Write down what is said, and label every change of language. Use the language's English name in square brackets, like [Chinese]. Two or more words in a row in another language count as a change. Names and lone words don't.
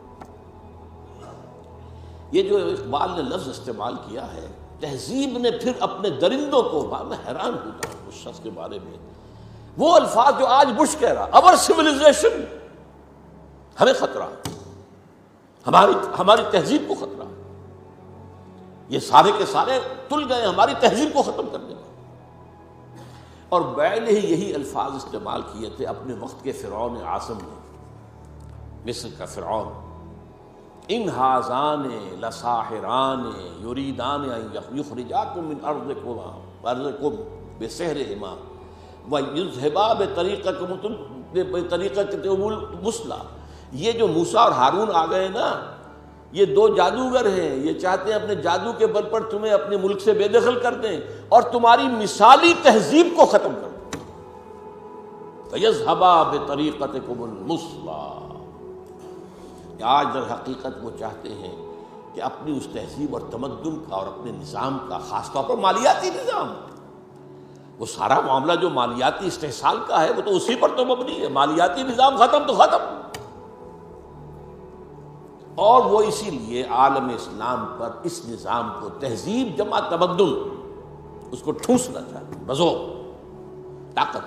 [Urdu] یہ جو اقبال نے لفظ استعمال کیا ہے تہذیب نے، پھر اپنے درندوں کو، میں حیران ہوتا ہوں اس شخص کے بارے میں، وہ الفاظ جو آج بش کہہ رہا، اور سویلائزیشن، ہمیں خطرہ ہے، ہماری تہذیب کو خطرہ ہے، یہ سارے کے سارے تل گئے ہماری تہذیب کو ختم کر دیں۔ اور بیل ہی یہی الفاظ استعمال کیے تھے اپنے وقت کے فرعون اعظم نے، مصر کا فرعون۔ [Arabic] ان ھذان لساحران یریدان ان یخرجاکم من ارضکم بسحرہما ویذھبا بطریقتکم المثلی۔ [Urdu] یہ جو موسیٰ اور ہارون آ گئے نا، یہ دو جادوگر ہیں، یہ چاہتے ہیں اپنے جادو کے بل پر تمہیں اپنے ملک سے بے دخل کر دیں اور تمہاری مثالی تہذیب کو ختم کر دیں۔ [Arabic] فَيَذْهَبَا بِطَرِيقَتِكُمُ الْمُثْلَىٰ۔ [Urdu] آج در حقیقت وہ چاہتے ہیں کہ اپنی اس تہذیب اور تمدن کا اور اپنے نظام کا، خاص طور پر مالیاتی نظام، وہ سارا معاملہ جو مالیاتی استحصال کا ہے وہ تو اسی پر تو مبنی ہے۔ مالیاتی نظام ختم تو ختم، اور وہ اسی لیے عالم اسلام پر اس نظام کو، تہذیب جمع تمدن، اس کو ٹھونسنا چاہتے ہیں بزور طاقت۔